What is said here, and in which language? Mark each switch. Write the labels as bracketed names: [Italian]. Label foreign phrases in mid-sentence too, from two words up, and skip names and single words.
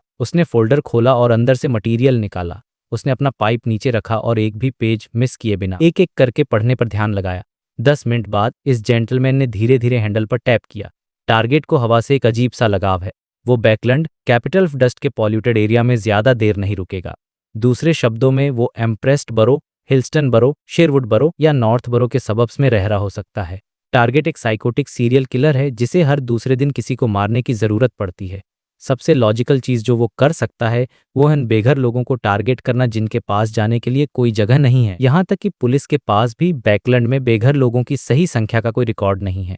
[Hindi] उसने फोल्डर खोला और अंदर से मटेरियल निकाला। उसने अपना पाइप नीचे रखा और एक भी पेज मिस किए बिना एक एक करके पढ़ने पर ध्यान लगाया। 10 मिनट बाद इस जेंटलमैन ने धीरे धीरे हैंडल पर टैप किया। टारगेट को हवा से एक अजीब सा लगाव है। वो बैकलैंड, कैपिटल ऑफ डस्ट के [English] polluted area [Hindi] में ज्यादा देर नहीं रुकेगा। दूसरे शब्दों में, वो एम्प्रेस्ड बरो, हिल्स्टन बरो, शेरवुड बरो या नॉर्थ बरो के सबब्स में रह रहा हो सकता है। टारगेट एक [English] psychotic serial killer [Hindi] है जिसे हर दूसरे दिन किसी को मारने की जरूरत पड़ती है। सबसे लॉजिकल चीज जो वो कर सकता है वो है उन बेघर लोगों को टारगेट करना जिनके पास जाने के लिए कोई जगह नहीं है। यहाँ तक कि पुलिस के पास भी बैकलैंड में बेघर लोगों की सही संख्या का कोई रिकॉर्ड नहीं है।